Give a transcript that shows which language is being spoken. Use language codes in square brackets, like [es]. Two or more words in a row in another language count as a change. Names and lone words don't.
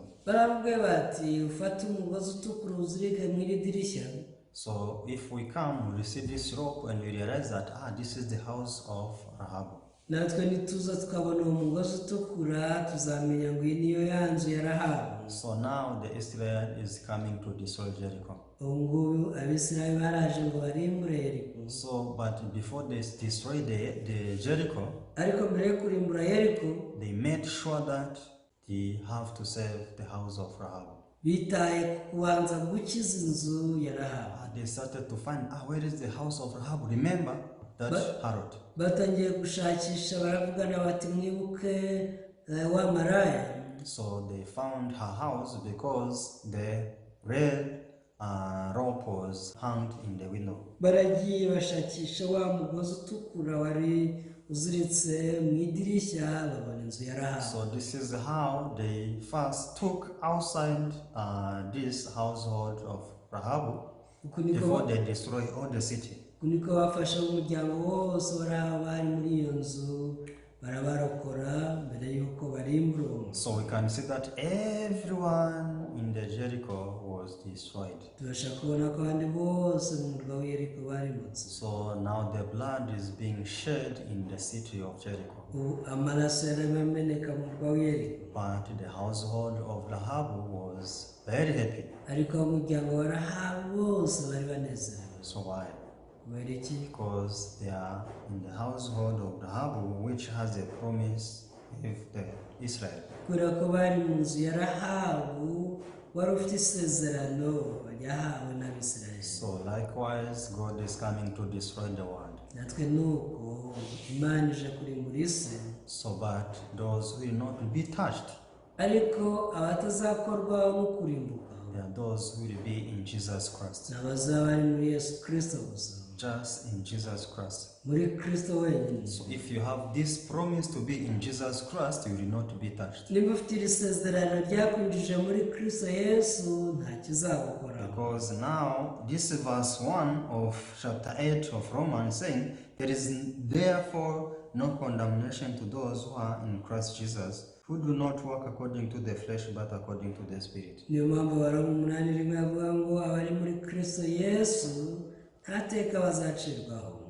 [rw] Baramubwiye bati ufate umugozi utukura uzirike mu iri dirishya. [en] So if we come, we see this rope and we realize that this is the house of Rahab. [rw] Natwe nituza tukabona uwo mugozi utukura tuzamenya ngo iyi niyo ya nzu ya Rahabu. [en] So now the Israel is coming to destroy Jericho. [rw] Ubu ngubu Abisirayeli baraje ngo barimbure Yeriko. [en] So but before they destroy the Jericho, [rw] ariko mbere yo kurimbura Yeriko, [en] they made sure that they have to save the house of Rahab. [rw] Bitaye kubanza gukiza inzu ya Rahabu. [en] They started to find where is the house of Rahab. Remember that Harod. [rw] Batangiye gushakisha baravugana bati mwibuke wa maraya. [en] So they found her house because the red rope was hung in the window. [rw] Baragiye bashakisha wa mugozi utukura wari uziritse mu idirishya babona inzu ya Rahabu. [en] So this is how they first took outside this household of Rahab before they destroy all the city. [rw] Kuniko bafasha umuryango wose bari muri iyo nzu barabarokora mbere yuko barimbura. [en] So we can see that everyone in the Jericho was destroyed. [rw] Tubasha kubona ko abandi bose mu murwa w'Yeriko barimutse. [en] So now the blood is being shed in the city of Jericho. [rw] Amaraso yarameneka mu murwa w'Yeriko. [en] But the household of Rahab was very happy. [rw] Ariko umuryango wa Rahabu bose bari banezerewe. [en] So why? Because they are in the household of Rahab, which has a promise with the Israel. [rw] Kubera ko bari mu nzu ya Rahabu wari ufite isezerano yahawe n'Abisirayeli. [en] So likewise, God is coming to destroy the world. [rw] Natwe nuko Imana ije kurimbura isi. [en] So but those who will not be touched, [rw] ariko abatazakorwaho no kurimbuka, [en] they are those who will be in Jesus Christ. [rw] n'abazaba bari muri Yesu Kristo gusa. [en] Just in Jesus Christ. [rw] Muri Kristo wenyine. [en] So if you have this promise to be in Jesus Christ, you will not be touched. [rw] Niba ufite iri sezerano ryakwinjije muri Kristo Yesu nta kizagukora. [en] Because now this verse 1 of chapter 8 of Romans saying there is therefore no condemnation to those who are in Christ Jesus, who do not walk according to the flesh but according to the Spirit. [rw] Niyo mpamvu Abaroma 8:1 avuga ngo abari muri Kristo Yesu nta teka bazacirwaho.